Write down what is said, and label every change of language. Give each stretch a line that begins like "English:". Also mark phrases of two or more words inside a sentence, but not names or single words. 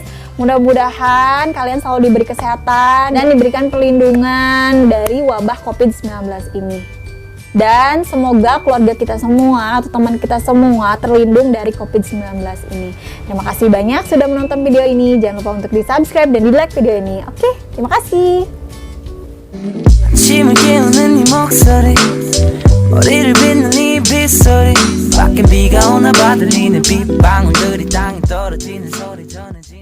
Indonesian: Mudah-mudahan kalian selalu diberi kesehatan dan diberikan perlindungan dari wabah COVID-19 ini. Dan semoga keluarga kita semua atau teman kita semua terlindung dari COVID-19 ini. Terima kasih banyak sudah menonton video ini. Jangan lupa untuk di subscribe dan di like video ini. Oke, terima kasih.
Korean: 아침을 깨우는 네 목소리 머리를 빗는 네 빗소리 밖엔 비가 오나 봐 들리는 빗방울들이 땅에 떨어지는 소리 전에